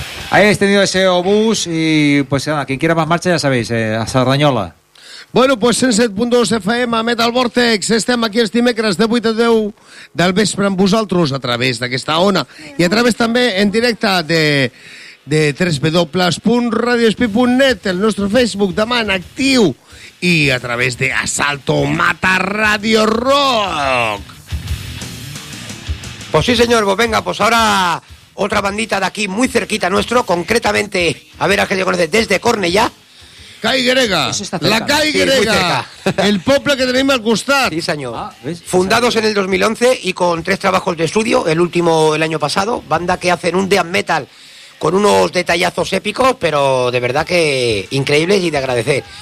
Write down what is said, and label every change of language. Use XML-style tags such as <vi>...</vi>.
<es>Ahí habéis tenido ese obús y pues nada, quien quiera más marcha ya sabéis, a Cerdanyola.</es> <ca>Bueno, pues en 7.2 FM, Metal Vortex, estem aquí els dimecres de 8 a 10 del vespre amb vosaltres a través d'aquesta ona i a través també en directe de www.radiospeed.net, el nostre Facebook, demà en actiu, i a través de Asalto Mata Radio Rock.</ca> <es>Pues sí, señor, pues venga, pues ahora otra bandita de aquí muy cerquita nuestro, concretamente, a ver a qué le conoce, desde Cornellà. Cai Grega, cerca, la Cai Grega, sí,</es> <ca>el poble que tenim al costat. Sí, senyor.</ca> <es>Fundados en el 2011 y con tres trabajos de estudio, el último el año pasado, banda que hacen un death metal con unos detallazos épicos, pero de verdad que increíbles y de agradecer.</es>